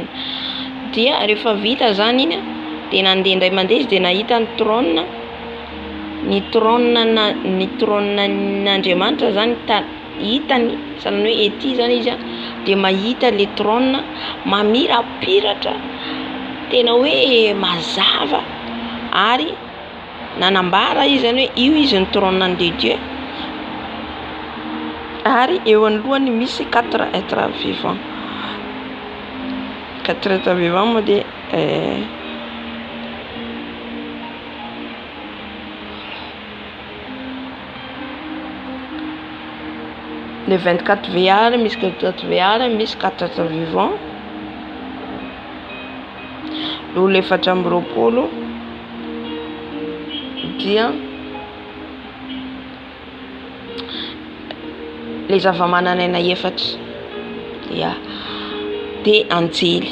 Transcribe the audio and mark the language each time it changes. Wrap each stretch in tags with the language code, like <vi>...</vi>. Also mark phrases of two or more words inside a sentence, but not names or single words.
<mg>Dia rehefa vita zany iny de nandeha indray mandeha izy de nahita ny trône n'Andriamanitra zany hitany, sanany hoe ety zany izy de mahita le trône mamirapiratra tena hoe mazava, ary nanambara izy zany hoe io izy ny</mg> <fr>trône de Dieu,</fr> <mg>ary eo anoloany misy 4</mg> <fr>êtres vivants. 4 êtres vivants moa de les 24 vieillards, misy 24 vieillards, misy 4 êtres vivants.</fr> <mg>Lolo 420 dia le zava-mananaina efatra. Ya. De anjely.</mg>